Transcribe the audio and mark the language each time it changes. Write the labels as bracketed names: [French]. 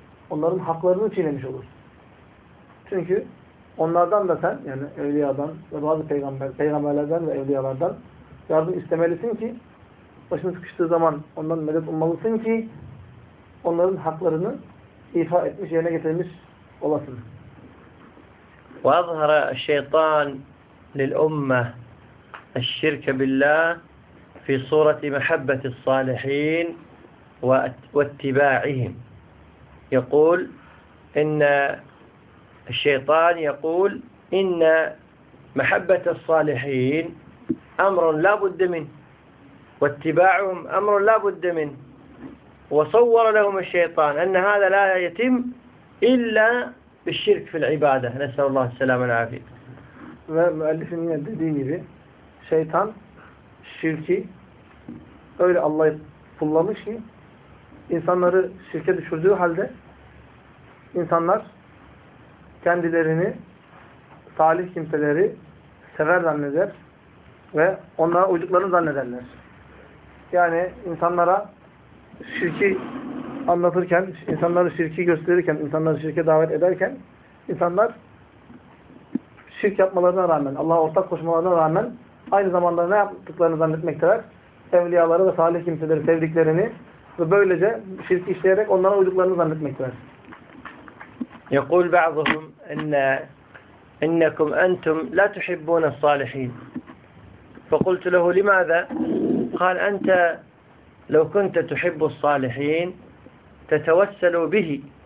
[Turkish] Onların haklarını çiğnemiş olur. Çünkü onlardan da sen, yani evliyadan ve bazı peygamberlerden ve evliyalardan yardım istemelisin ki, başın sıkıştığı zaman ondan medet ummalısın ki, onların haklarını ifa etmiş, yerine getirmiş olasın. [Arabic] وَاَظْهَرَ الشَّيْطَانِ لِلْأُمَّةِ الشِّرْكَ بِاللّٰهِ فِي صُورَةِ مَحَبَّةِ الصَّالِحِينَ وَاتِّبَاعِهِمْ يقول إن الشيطان يقول إن محبة الصالحين أمر لا بد منه واتباعهم أمر لا بد منه وصور لهم الشيطان أن هذا لا يتم إلا بالشرك في العبادة نسأل الله السلامة والعافية [Turkish] ve müellifin yine dediği gibi şeytan şirki öyle Allah'ı kullanmış ki insanları şirke düşürdüğü halde insanlar kendilerini salih kimseleri sever zanneder ve onlara uyduklarını zannederler. Yani insanlara şirki anlatırken, insanları şirki gösterirken, insanları şirke davet ederken, insanlar şirk yapmalarına rağmen, Allah'a ortak koşmalarına rağmen aynı zamanda ne yaptıklarını zannetmekteler? Evliyaları ve salih kimseleri sevdiklerini ve böylece şirki işleyerek onlara uyduklarını zannetmekteler. [Arabic] يقول بعضهم إنكم أنتم لا تحبون الصالحين فقلت له لماذا؟ قال أنت لو كنت تحب الصالحين تتوسل به